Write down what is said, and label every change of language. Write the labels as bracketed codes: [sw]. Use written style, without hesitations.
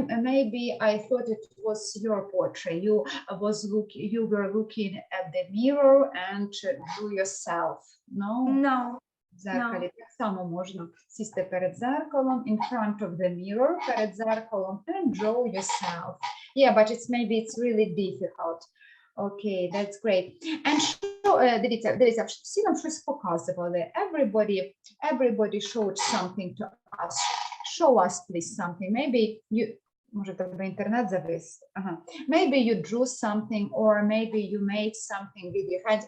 [en] Maybe I thought it was your portrait. You were looking at the mirror and drew yourself. No? No. [uk] В зеркалі так само можна сісти перед зеркалом, [en] in front of the mirror, [uk] перед зеркалом, [en] and draw yourself. Yeah, but it's really difficult. Okay, that's great. And [uk] дивіться, всі нам щось показували. [en] Everybody showed something to us. Show us, please, something. Maybe you, [uk] може, тебе інтернет завис. [en] Maybe you drew something, or maybe you made something with your hands.